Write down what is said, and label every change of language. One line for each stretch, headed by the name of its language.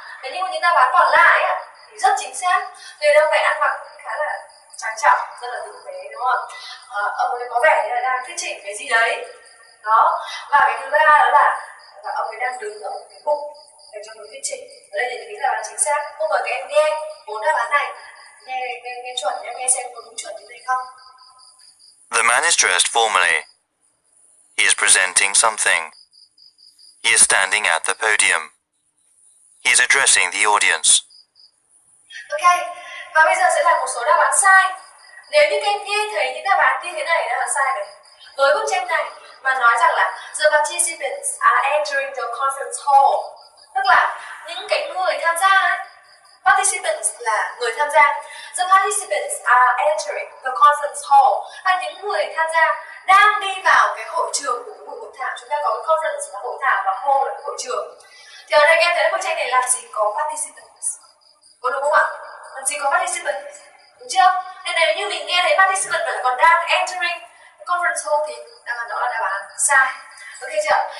Vietnamese: Thế nhưng mà những đáp án còn lại thì rất chính xác. Người đâu phải ăn mặc khá là trang trọng, rất là tử tế, đúng không? Ông ấy có vẻ như là đang thuyết trình cái gì đấy. Đó. Và cái thứ ba đó là ông ấy đang đứng ở một cái bục để cho người thuyết trình. Ở đây thì những đáp án chính xác. Cô mời các em nghe 4 đáp án này. Nghe chuẩn nhé, nghe xem có đúng chuẩn như thế không.
English: The man is dressed formally. He is presenting something. He is standing at the podium. He is addressing the audience.
Vietnamese: Ok, và bây giờ sẽ là một số đáp án sai. Nếu như các em nghe thấy những đáp án như thế này là sai này. Với bức tranh này mà nói rằng là
English: the participants are entering the conference hall.
Vietnamese: Tức là những cái người tham gia participants là người tham gia.
English: The participants are entering the conference hall.
Vietnamese: Là những người tham gia đang đi vào cái hội trường của buổi hội thảo. Chúng ta có cái conference là hội thảo và hall là hội trường. Thì ở đây em thấy bức tranh này làm gì có participants? Có đúng không ạ? Làm gì có participants? Đúng chưa? Nên nếu như mình nghe thấy participant mà lại còn đang entering conference hall thì đáp án đó là đáp án sai. Ok chưa?